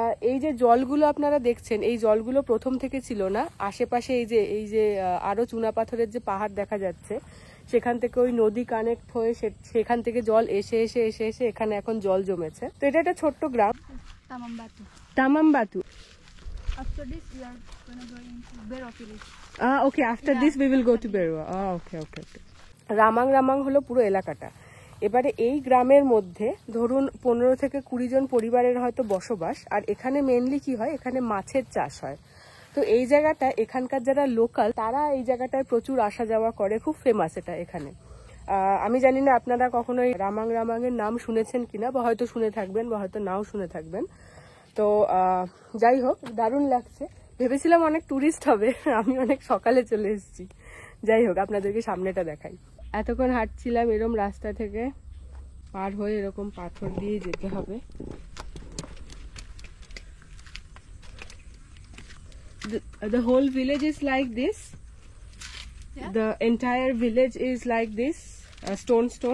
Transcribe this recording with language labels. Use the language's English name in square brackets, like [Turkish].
[Bangla] এই যে জলগুলো আপনারা দেখছেন, এই জলগুলো প্রথম থেকে ছিল না। আশেপাশে এই যে আরো চুনা পাথরের যে পাহাড় দেখা যাচ্ছে, সেখান থেকে ওই নদী কানেক্ট হয়ে সেখান থেকে জল এসে এসে এসে এসে এখানে এখন জল জমেছে। তো এটা একটা ছোট্ট গ্রাম, Tamambatu. তামামবাতু। [English] After this, we are gonna go into Bero village. Okay, after this we will go to Berua. [Bangla] Okay. রামাং হলো পুরো এলাকাটা। এবারে এই গ্রামের মধ্যে ধরুন 15 থেকে 20 জন পরিবারের হয়তো বসবাস। আর এখানে মেইনলি কি হয়, এখানে মাছের চাষ হয়। তো এই জায়গাটা এখানকার যারা লোকাল, তারা এই জায়গাটায় প্রচুর আসা যাওয়া করে, খুব ফেমাস এটা এখানে। আমি জানি না আপনারা কখনো রামাংয়ের নাম শুনেছেন কিনা, বা হয়তো শুনে থাকবেন বা হয়তো নাও শুনে থাকবেন। তো যাই হোক, দারুণ লাগছে। ভেবেছিলাম অনেক টুরিস্ট হবে, আমি অনেক সকালে চলে এসেছি। যাই হোক, আপনাদেরকে সামনেটা দেখাই। এতক্ষণ হাঁটছিলাম এরকম রাস্তা থেকে পার হয়ে, এরকম পাথর দিয়ে যেতে হবে। [English] The whole village is like this. Yeah. The entire village is like this, stone.